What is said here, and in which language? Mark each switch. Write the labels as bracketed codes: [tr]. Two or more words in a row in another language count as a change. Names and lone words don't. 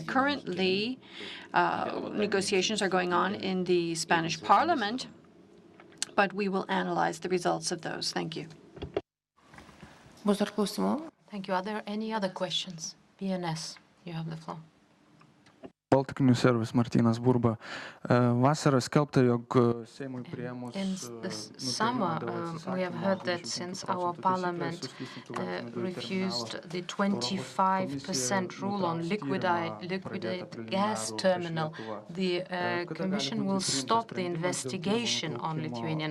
[en] Currently, negotiations are going on in the Spanish Parliament, but we will analyze the results of those. Thank you. Thank you. Are there any other questions? BNS, you have the floor. Baltic News Service, Martynas Burba. [lt] Vasarą skelbta, jog Seimui priėmus [en] In this summer, we have heard that since our parliament refused the 25% rule on liquefied gas terminal, the Commission will stop the investigation on Lithuania.